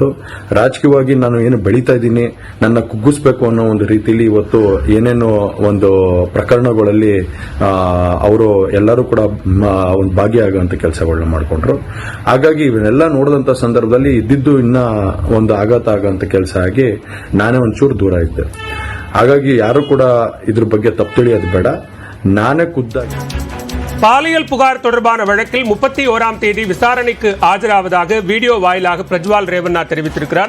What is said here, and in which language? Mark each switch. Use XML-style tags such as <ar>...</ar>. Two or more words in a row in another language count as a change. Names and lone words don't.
<kn>ರಾಜಕೀಯವಾಗಿ ನಾನು ಏನು ಬೆಳೀತಾ ಇದ್ದೀನಿ, ನನ್ನ ಕುಗ್ಗಿಸ್ಬೇಕು ಅನ್ನೋ ಒಂದು ರೀತಿಯಲ್ಲಿ ಇವತ್ತು ಏನೇನೋ ಒಂದು ಪ್ರಕರಣಗಳಲ್ಲಿ ಅವರು ಎಲ್ಲರೂ ಕೂಡ ಒಂದು ಭಾಗಿಯಾಗುವಂತ ಕೆಲಸಗಳನ್ನ ಮಾಡಿಕೊಂಡ್ರು. ಹಾಗಾಗಿ ಇವನ್ನೆಲ್ಲ ನೋಡಿದಂತ ಸಂದರ್ಭದಲ್ಲಿ ಇದ್ದಿದ್ದು ಇನ್ನ ಒಂದು ಆಘಾತ ಆಗುವಂತ ಕೆಲಸ ಆಗಿ ನಾನೇ ಒಂಚೂರು ದೂರ ಇದ್ದೆ. ಹಾಗಾಗಿ ಯಾರು ಕೂಡ ಇದ್ರ ಬಗ್ಗೆ ತಪ್ಪು ತಿಳಿಯೋದು ಬೇಡ. நானே குத்தாகி</kn> <ta>பாலியல் புகார் தொடர்பான வழக்கில் 31ஆம் தேதி விசாரணைக்கு ஆஜராவதாக வீடியோ வாயிலாக பிரஜ்வால் ரேவண்ணா தெரிவித்திருக்கிறார்.</ta>